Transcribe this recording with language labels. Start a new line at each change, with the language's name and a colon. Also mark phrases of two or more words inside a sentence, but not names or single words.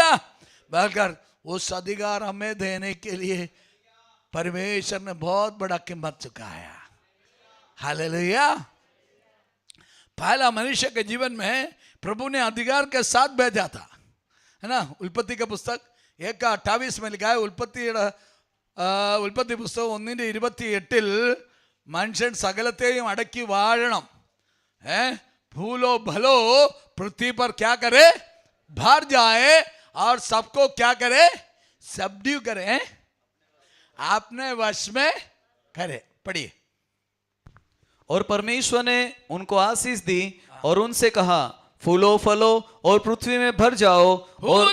Hindi: बहरकर उस अधिकार हमें देने के लिए परमेश्वर ने बहुत बड़ा कीमत चुकाया। हालेलुया। पहला मनुष्य के जीवन में प्रभु ने अधिकार के साथ भेजा था, है ना? उत्पत्ति का पुस्तक 1:28 में लिखा है।
Malayalam: ഉൽപ്പത്തി പുസ്തകം 1:28 മനുഷ്യൻ സകലത്തെയും അടക്കി വാഴണം,
Hindi: फूलो भलो पृथ्वी पर क्या करे? भर जाए और सबको क्या करे? सबड्यू करे, आपने वश में करे। पढ़िए। और परमेश्वर ने उनको आशीष दी और उनसे कहा, फूलो फलो और पृथ्वी में भर जाओ,